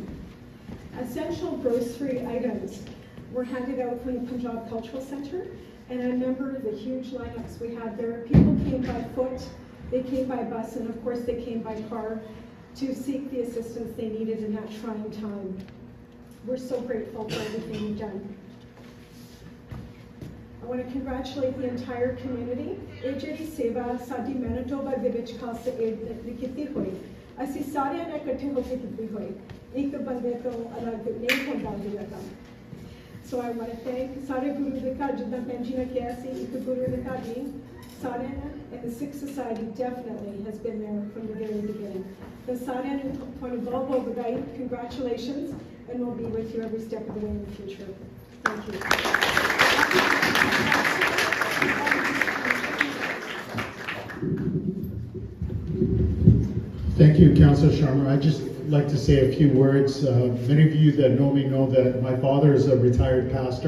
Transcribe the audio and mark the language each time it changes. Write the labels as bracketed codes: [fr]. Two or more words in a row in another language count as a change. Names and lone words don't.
[en] Essential grocery items were handed out from the Punjab Cultural Centre, and I remember the huge lineups we had there. People came by foot, they came by bus, and of course they came by car to seek the assistance they needed in that trying time. We're so grateful for everything you've done. I want to congratulate the entire community. [pa] ਇਹ ਜਿਹੜੀ ਸੇਵਾ ਸਾਡੀ ਮੈਨੀਟੋਬਾ ਦੇ ਵਿੱਚ ਖਾਲਸਾ ਏਡ ਨੇ ਕੀਤੀ ਹੋਈ, ਅਸੀਂ ਸਾਰਿਆਂ ਨੇ ਇਕੱਠੇ ਹੋ ਕੇ ਕੀਤੀ ਹੋਈ, ਇੱਕ ਬੰਦੇ ਤੋਂ ਅਲੱਗ ਨਹੀਂ ਹੁੰਦਾ ਇਹ ਕੰਮ। [en] So I want to thank [pa] ਸਾਰੇ ਗੁਰੂ ਦੇ ਘਰ, ਜਿੱਦਾਂ ਭੈਣ ਜੀ ਨੇ ਕਿਹਾ ਸੀ, ਇੱਕ ਗੁਰੂ ਦੇ ਘਰ ਨਹੀਂ, ਸਾਰਿਆਂ ਨੇ, [en] and the Sikh society definitely has been there from the very beginning. [pa] So ਸਾਰਿਆਂ ਨੂੰ ਤੁਹਾਨੂੰ ਬਹੁਤ ਬਹੁਤ ਵਧਾਈ, [en] congratulations, and we'll be with you every step of the way in the future. Thank you. Thank you, Councillor Sharma. I'd just like to say a few words. Many of you that know me know that my father is a retired pastor.